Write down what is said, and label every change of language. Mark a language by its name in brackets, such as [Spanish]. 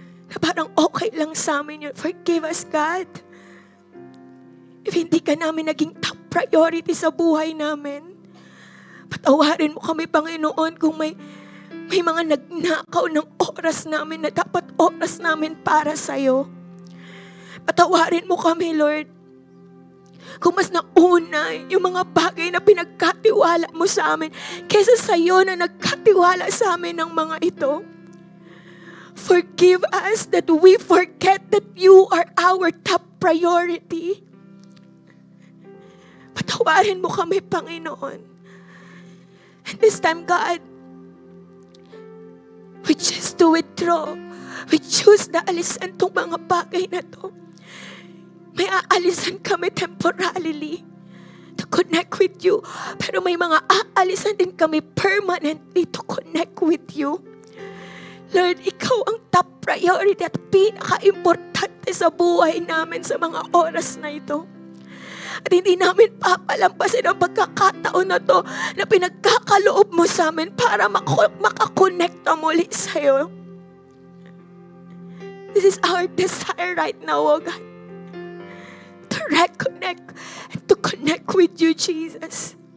[Filipino] Na parang okay lang sa amin yun. [English] Forgive us, God. [Filipino] If hindi ka namin naging top priority sa buhay namin, patawarin mo kami, Panginoon, kung may mga nagnakaw ng oras namin na dapat oras namin para sa'yo. Patawarin mo kami, Lord. Kung mas nauna yung mga bagay na pinagkatiwala mo sa amin kaysa sa'yo na nagkatiwala sa amin ng mga ito. [English] Forgive us that we forget that you are our top priority. [Filipino] Patawarin mo kami, Panginoon. [English] And this time, God, we choose to withdraw. We choose [Filipino] na alisan tong mga bagay na to. May aalisan kami temporarily [English] to connect with you. [Filipino] Pero may mga aalisan din kami permanently [English] to connect with you. [Filipino] Lord, ikaw ang top priority at pinaka-importante sa buhay namin sa mga oras na ito. At hindi namin papalampasin ang pagkakataon na to na pinagkakaloob mo sa amin para makakonekta muli sa'yo. [English] This is our desire right now, O God. To reconnect and to connect with you, Jesus.